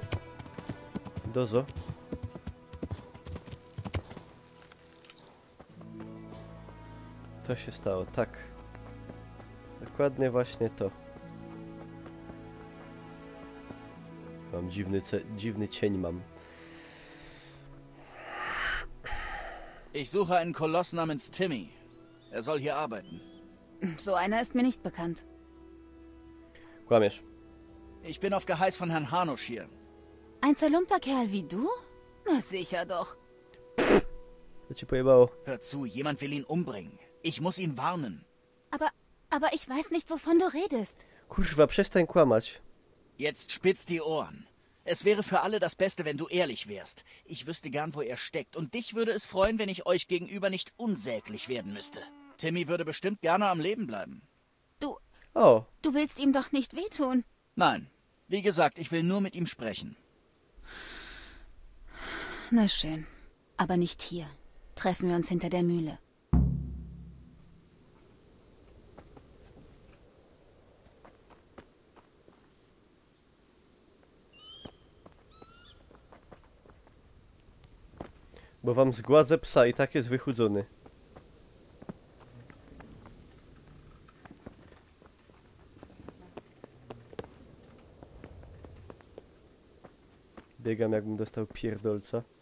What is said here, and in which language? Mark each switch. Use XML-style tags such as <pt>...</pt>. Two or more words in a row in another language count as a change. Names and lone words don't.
<pl>Dozo. To się stało, tak. Dokładnie właśnie to. Mam dziwny cień mam.</pl> <de>Ich suche einen Koloss namens Timmy. Er soll hier arbeiten. So einer ist mir nicht bekannt.</de> <pl>Kłamiesz.</pl> <de>Ich bin auf Geheiß von Herrn Hanusch hier. Ein zerlumpter Kerl wie du? Na sicher doch.</de> <pl>Co ci pojebało?</pl> <de>Hör zu, jemand will ihn umbringen. Ich muss ihn warnen. Aber ich weiß nicht, wovon du redest.</de> <pl>Kurwa, przestań kłamać.</pl> <de>Jetzt spitz die Ohren. Es wäre für alle das Beste, wenn du ehrlich wärst. Ich wüsste gern, wo er steckt. Und dich würde es freuen, wenn ich euch gegenüber nicht unsäglich werden müsste. Timmy würde bestimmt gerne am Leben bleiben. Du willst ihm doch nicht wehtun. Nein. Wie gesagt, ich will nur mit ihm sprechen. Na schön. Aber nicht hier. Treffen wir uns hinter der Mühle.</de> <pl>Bo wam zgładzę psa i tak jest wychudzony. Biegam jakbym dostał pierdolca.</pl>